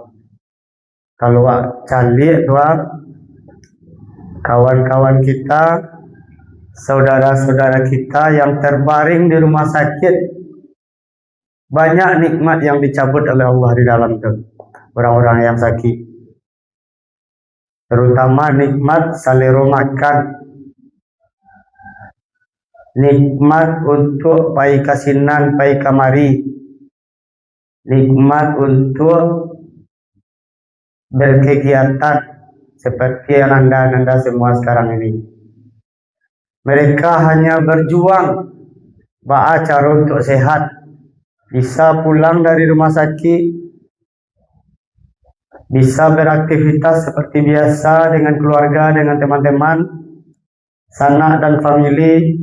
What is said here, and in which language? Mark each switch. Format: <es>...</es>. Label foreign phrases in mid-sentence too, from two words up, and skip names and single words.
<id>Kalau cari dua kawan-kawan kita, saudara-saudara kita yang terbaring di rumah sakit, banyak nikmat yang dicabut oleh Allah di dalam itu. Orang-orang yang sakit, terutama nikmat selera makan, nikmat untuk</id> <min>pai kasinan, pai kamari,</min> <id>nikmat untuk berkegiatan seperti yang anda semua sekarang ini. Mereka hanya berjuang cara untuk sehat, bisa pulang dari rumah sakit, bisa beraktivitas seperti biasa dengan keluarga, dengan teman-teman, sanak dan famili.</id>